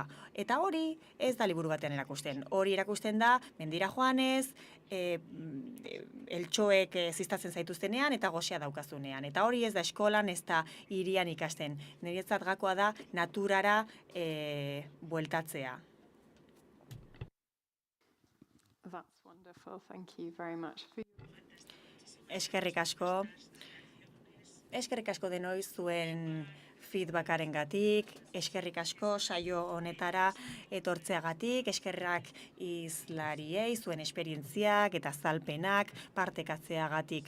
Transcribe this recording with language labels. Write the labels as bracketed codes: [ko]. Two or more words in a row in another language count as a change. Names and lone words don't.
[eu] Eta hori ez da liburu batean erakusten. Hori erakusten da, mendira joanez, eltxoek ziztatzen zaituztenean eta goxea daukazunean. Eta hori ez da eskolan, ez da hirian ikasten. Niretzat gakoa da naturara bueltatzea. [en] That's wonderful. Thank you very much. [eu] Eskerrik asko. Eskerrik asko denoi zuen feedbackarengatik, eskerrik asko saio honetara etortzeagatik, eskerrak izlariei zuen esperientziak eta azalpenak partekatzeagatik.